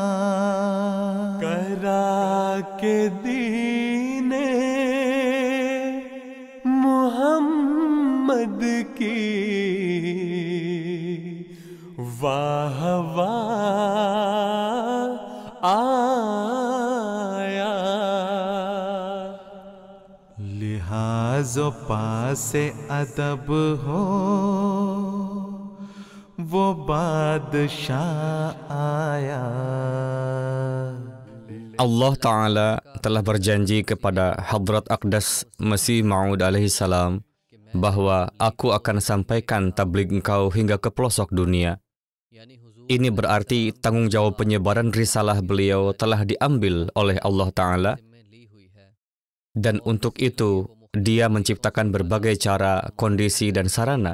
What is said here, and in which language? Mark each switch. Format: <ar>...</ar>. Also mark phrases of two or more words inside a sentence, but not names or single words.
<ur>کرا کے دینِ محمد کی واہ واہ آیا. لحاظ و پاسِ ادب ہو وہ بادشاہ آیا.</ur> <id>Allah Ta'ala telah berjanji kepada Hadrat Aqdas Masih Maud</id> <ar>عليه السلام</ar> <id>bahwa aku akan sampaikan tabligh engkau hingga ke pelosok dunia. Ini berarti tanggung jawab penyebaran risalah beliau telah diambil oleh Allah Ta'ala, dan untuk itu Dia menciptakan berbagai cara, kondisi, dan sarana.</id>